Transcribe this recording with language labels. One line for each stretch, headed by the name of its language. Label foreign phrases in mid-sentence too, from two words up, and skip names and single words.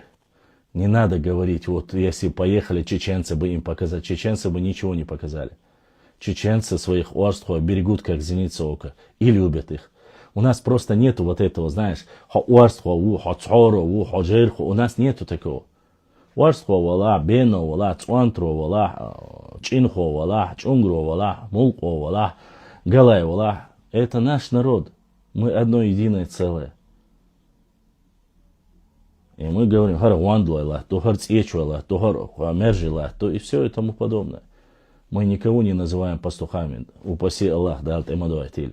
Russian: Не надо говорить, вот если поехали чеченцы бы им показать. Чеченцы бы ничего не показали. Чеченцы своих уарстхов берегут как зеница ока и любят их. У нас просто нету вот этого, знаешь, у нас нету такого.
Chechen: Уарстхо вала, бено вала, цуантро вала, чинхо вала, чунгро вала, мулко вала, галай вала.
Russian: Это наш народ. Мы одно единое целое. И мы говорим,
Chechen: хар вандлайла,
Russian: то
Chechen: хар цечуала,
Russian: то
Chechen: хар мержила,
Russian: то и все и тому подобное. Мы никого не называем пастухами. Упаси Аллах, да, альтемадуатили.